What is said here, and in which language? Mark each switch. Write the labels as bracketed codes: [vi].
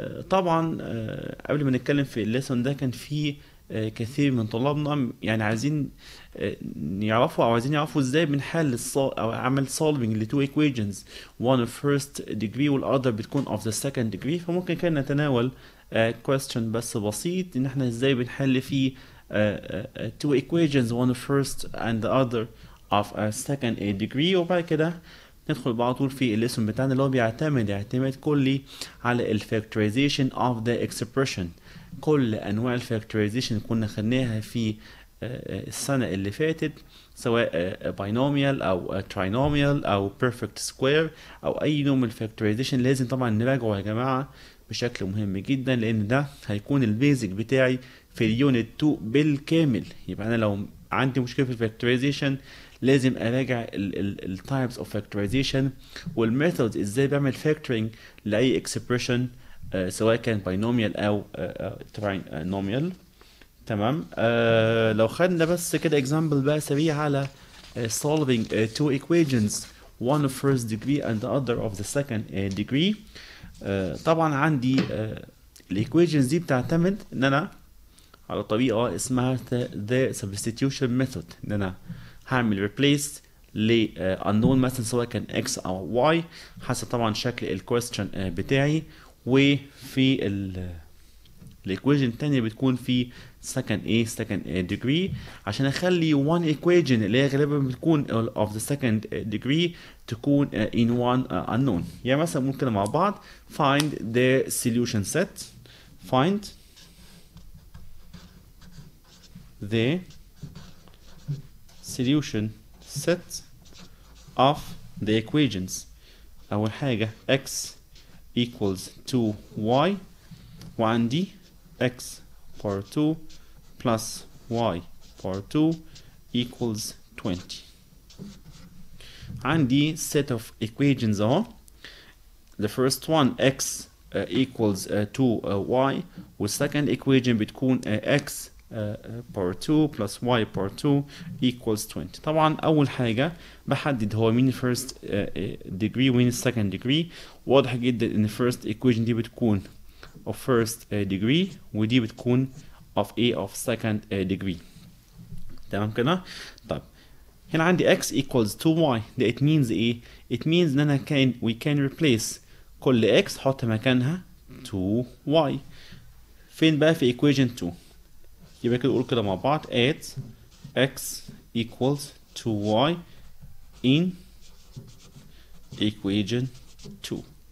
[ar] طبعا قبل ما نتكلم في الليسون ده كان في كثير من طلابنا يعني عايزين يعرفوا ازاي بنحل او اعمل solving ل two equations, [en] one of first degree [ar] والother بتكون of the second degree. فممكن كان نتناول question بس بسيط ان احنا ازاي بنحل في [en] two equations, one of first and the other of a second degree. [ar] وبعد كده ندخل بقى على طول في الليسون بتاعنا اللي هو بيعتمد اعتماد كلي على ال factorization of the expression. كل انواع الفاكتورايزيشن اللي كنا خدناها في السنة اللي فاتت، سواء binomial او trinomial او perfect square او اي نوع من الفاكتورايزيشن، لازم طبعا نراجعه يا جماعة بشكل مهم جدا، لان ده هيكون البيزك بتاعي في اليونت 2 بالكامل. يبقى انا لو عندي مشكلة في الفاكتورايزيشن لازم اراجع ال types of factorization والميثودز ازاي بعمل factoring لاي expression سواء كان binomial او trinomial. تمام. لو خدنا بس كده example بقى سريع على [en] solving two equations, one of first degree and the other of the second degree. [ar] طبعا عندي الايكويشنز دي بتعتمد ان انا على طريقه اسمها [en] the substitution method، [ar] ان انا هعمل replace ل unknown مثلا سواء كان x او y حسب طبعا شكل الكويستشن بتاعي. وفي الايكويشن التانية بتكون في second degree عشان اخلي one equation اللي هي غالبا بتكون of the second degree تكون in one unknown. يعني مثلا ممكن مع بعض [en] find the solution set, find the solution set of the equations. [ar] أول حاجة [en] x equals 2y وعندي x power 2 plus y power 2 equals 20. [ar] عندي [en] set of equations اهو. The first one x equals 2y والsecond equation بتكون x power 2 plus y power 2 equals 20. [ar] طبعا أول حاجة بحدد هو مين first degree ومين second degree. واضح جدا إن first equation دي بتكون of first degree ودي بتكون of second degree. تمام كده. طيب هنا عندي x equals 2y. ده it means ايه؟ it means ان انا [en] we can replace [ar] كل x حط مكانها 2y. فين بقى في equation 2؟ يبقى كده نقول كده مع بعض [en] at x equals 2y in equation 2.